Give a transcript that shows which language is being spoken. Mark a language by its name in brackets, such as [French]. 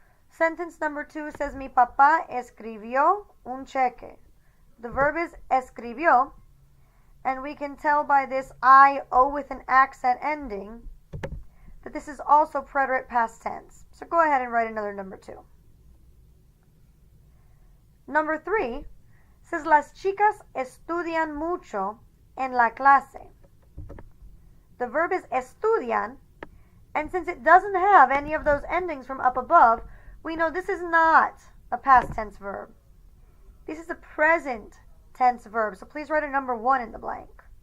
[English] Sentence number 2 says, [Spanish] mi papá escribió un cheque. [English] The verb is escribió, and we can tell by this I-O with an accent ending that this is also preterite past tense. So go ahead and write another number 2. Number 3 says, [Spanish] las chicas estudian mucho en la clase. [English] The verb is estudian, and since it doesn't have any of those endings from up above, we know this is not a past tense verb. This is a present tense verb, so please write a number 1 in the blank.